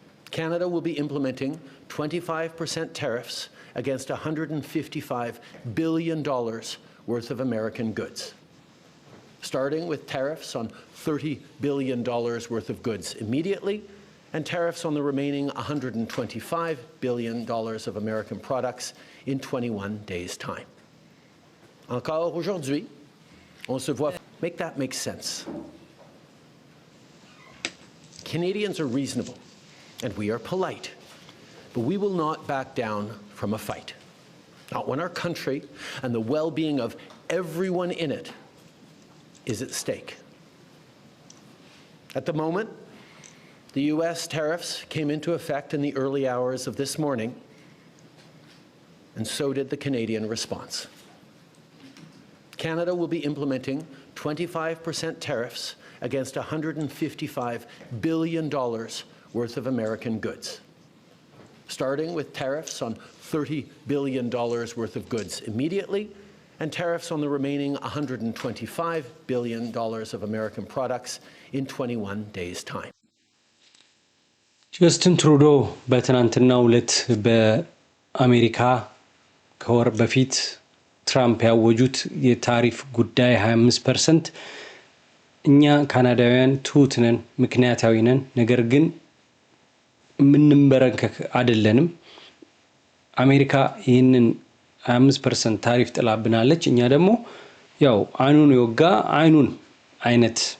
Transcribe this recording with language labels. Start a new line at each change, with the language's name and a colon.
English: Canada will be implementing 25% tariffs against $155 billion worth of American goods, starting with tariffs on $30 billion worth of goods immediately, and tariffs on the remaining $125 billion of American products in 21 days' time.
French: Encore aujourd'hui, on se voit.
English: Make that make sense. Canadians are reasonable and we are polite, but we will not back down from a fight. Not when our country and the well-being of everyone in it is at stake. At the moment, the U.S. tariffs came into effect in the early hours of this morning, and so did the Canadian response. Canada will be implementing 25% tariffs against $155 billion worth of American goods, starting with tariffs on $30 billion worth of goods immediately, and tariffs on the remaining $125 billion of American products in 21 days' time.
Amharic: ጀስቲን ትሩዶ በትናንትናው ዕለት በአሜሪካ ከወር በፊት ትራምፕ ያወጁት የታሪፍ ጉዳይ 25%፣ እኛ ካናዳውያን ትሁት ነን፣ ምክንያታዊ ነን፣ ነገር ግን ምንንበረከክ አይደለንም። አሜሪካ ይህንን 25% ታሪፍ ጥላብናለች፣ እኛ ደግሞ ያው አይኑን የወጋ አይኑን አይነት